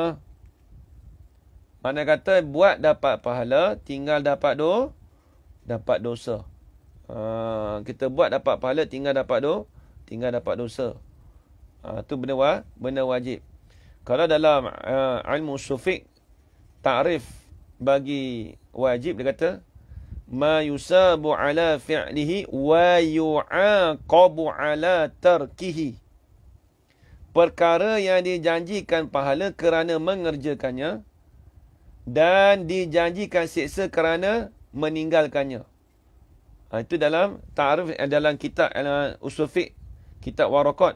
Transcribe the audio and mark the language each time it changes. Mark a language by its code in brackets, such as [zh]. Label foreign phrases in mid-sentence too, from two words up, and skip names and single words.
[ms] Mana kata buat dapat pahala, tinggal dapat dosa. Kita buat dapat pahala, tinggal dapat dosa. Tu benda wajib. Kalau dalam ilmu sufik, ta'rif bagi wajib dia kata [ar] ما يثاب على فعله ويعاقب على تركه. [ms] Perkara yang dijanjikan pahala kerana mengerjakannya dan dijanjikan siksa kerana meninggalkannya. Itu dalam ta'rif, dalam kitab usul fiqh, kitab Waraqat.